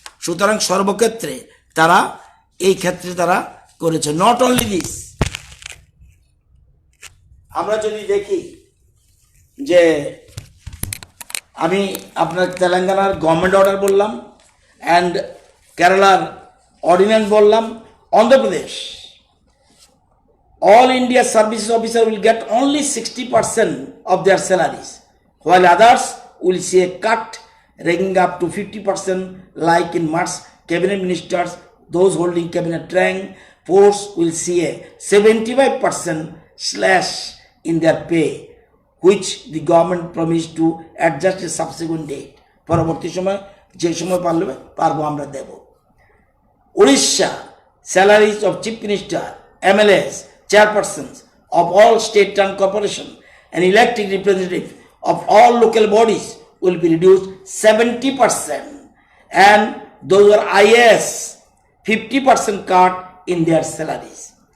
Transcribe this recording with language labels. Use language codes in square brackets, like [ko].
[bn] সুতরাং সর্বক্ষেত্রে তারা এই ক্ষেত্রে তারা করেছে। [en] not only this, [bn] আমরা যদি দেখি যে আমি আপনার তেলেঙ্গানার গভর্নমেন্ট অর্ডার বললাম অ্যান্ড কেরালার অর্ডিন্যান্স বললাম, [en] Andhra Pradesh all India services officer will get only 60% of their salaries, while others will see a cut ranking up to 50% like in March. Cabinet ministers, those holding cabinet rank posts will see a 75% slash in their pay, which the government promised to adjust a subsequent date। [bn] পরবর্তী সময় যে সময় পারবো আমরা দেব। [en] Odisha, salaries of chief minister, MLAs, chairpersons of all state-run corporation and elected representatives of all local bodies will be reduced 70%, and those who are IAS 50% cut in their salaries।